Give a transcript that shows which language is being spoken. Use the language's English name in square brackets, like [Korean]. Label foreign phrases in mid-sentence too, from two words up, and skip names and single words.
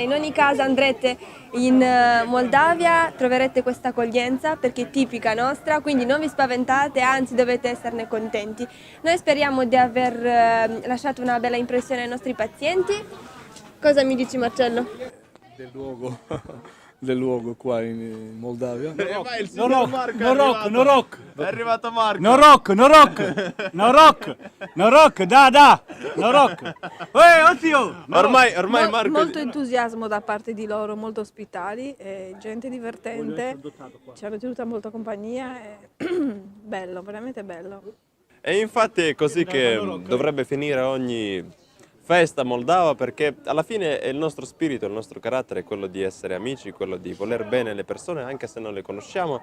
[Italian] In ogni caso andrete in Moldavia, troverete questa accoglienza perché è tipica nostra, quindi non vi spaventate, anzi dovete esserne contenti. Noi speriamo di aver lasciato una bella impressione ai nostri pazienti. Cosa mi dici, Marcello? Del luogo qua in Moldavia. Vai, il signor Marco è arrivato Marco. [Romanian] Noroc, da, Noroc. [Italian] Oddio! Ormai Marco... Molto entusiasmo da parte di loro, molto ospitali, gente divertente, ci hanno tenuta molta compagnia, bello, veramente bello. E infatti è così che dovrebbe finire ogni festa moldava, perché alla fine è il nostro spirito, il nostro carattere, quello di essere amici, quello di voler bene le persone anche se non le conosciamo.